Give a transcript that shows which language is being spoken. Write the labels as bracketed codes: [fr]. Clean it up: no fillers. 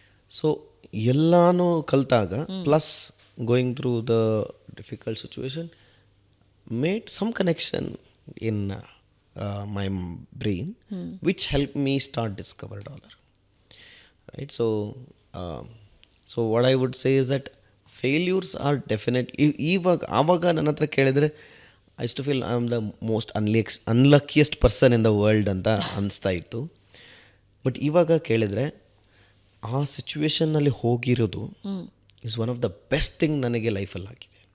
[kn] So ಎಲ್ಲನೂ ಕಲಿತಾಗ [en] Plus going through the difficult situation made some connection in my brain, which helped me start Discover Dollar. Right? So what I would say is that failures are definitely, [kn] ಆವಾಗ ನನ್ನ ಹತ್ರ ಕೇಳಿದರೆ [en] I used to feel I am the most unluckiest person in the world [kn] ಅಂತ ಅನಿಸ್ತಾ ಇತ್ತು. But ಇವಾಗ ಕೇಳಿದರೆ ಆ ಸಿಚುವೇಶನ್ನಲ್ಲಿ ಹೋಗಿರೋದು [en] is one of the best thing [kn] ನನಗೆ ಲೈಫಲ್ಲಿ ಆಗಿದೆ.